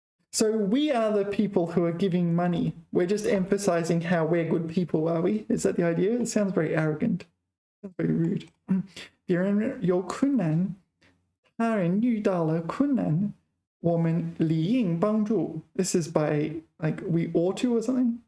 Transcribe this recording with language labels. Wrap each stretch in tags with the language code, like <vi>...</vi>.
<en>So we are the people who are giving money. We're just emphasizing how we're good people, are we? Is that the idea? It sounds very arrogant. Sounds very rude.</en> <zh>别人有困难，他人遇到了困难，我们理应帮助。</zh> <en>This is by like we ought to or something.</en>